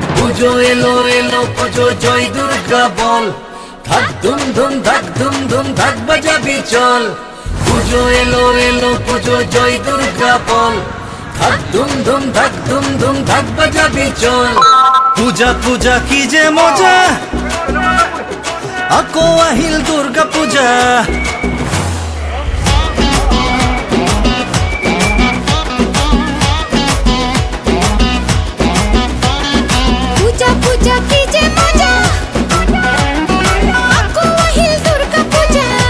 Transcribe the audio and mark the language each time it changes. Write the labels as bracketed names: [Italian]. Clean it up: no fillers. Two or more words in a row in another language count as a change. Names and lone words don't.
[Bangla] পুজো এলো এলো পুজো জয় দুর্গা বল, ধাক ধুম ধুম ধাক ধুম ধুম ধাক বাজাবি চল। পুজো এলো এলো পুজো জয় দুর্গা বল, ধাক ধুম ধুম ধাক ধুম ধুম ধাক বাজাবি চল। পূজা পূজা কি যে মজা, [Assamese] আকৌ আহিল দুর্গা পূজা। [Bangla] পূজা পূজা কি যে মজা, [Assamese] আকৌ আহিল দুর্গা পূজা।